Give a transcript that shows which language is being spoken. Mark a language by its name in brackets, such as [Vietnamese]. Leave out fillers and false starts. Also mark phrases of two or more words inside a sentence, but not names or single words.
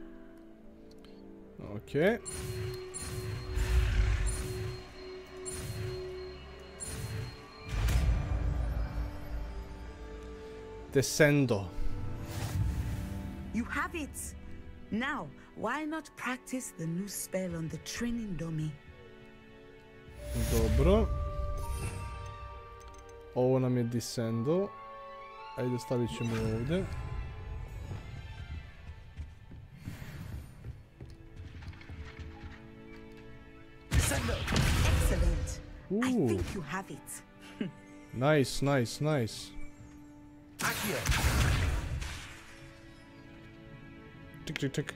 [English] Okay. Descendo. You have it. Now, why not practice the new spell on the training dummy? [Croatian] Dobro. Ovo nam je Descendo. Ajde, stavit ćemo ovdje. [English] Excellent. I think you have it. Nice, nice, nice. Tick, tick, tick.